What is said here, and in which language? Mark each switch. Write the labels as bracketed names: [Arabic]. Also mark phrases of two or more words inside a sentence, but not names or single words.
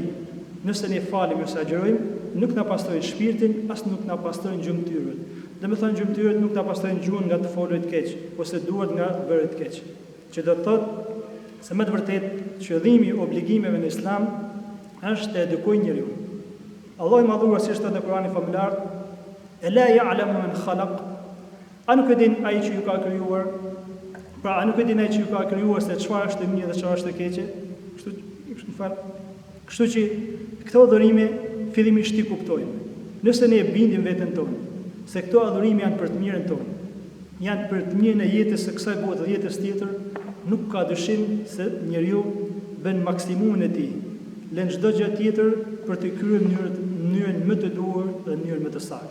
[Albanian] Nëse ne falim ose agjërojmë, nuk na pastrojnë shpirtin, as nuk na pastrojnë gjymtyrët. Domethënë gjymtyrët nuk na pastrojnë gjuhën nga të folur të keq, ose duart nga të bërë të keq. Që do të thotë se më të vërtetë qëllimi i obligimeve në Islam është të edukojë njeriu. Allahu i madhuar si është në Kur'anin famullar, [Arabic] "ألا يعلم من خلق", [Albanian] a nuk e din ai që ju ka krijuar? Pra, a nuk e din ai që ju ka krijuar se çfarë është e mirë dhe çfarë është e keqe? Kështu që këto adhurime fillimisht ti kuptojmë. Nëse ne e bindim veten tonë se këto adhurime janë për të mirën tonë, janë për të mirën e jetës së kësaj bote dhe jetës tjetër, nuk ka dyshim se njeriu bën maksimumin e tij, lën çdo gjë tjetër për të kryer në mënyrën më të duhur dhe në mënyrën më të saktë.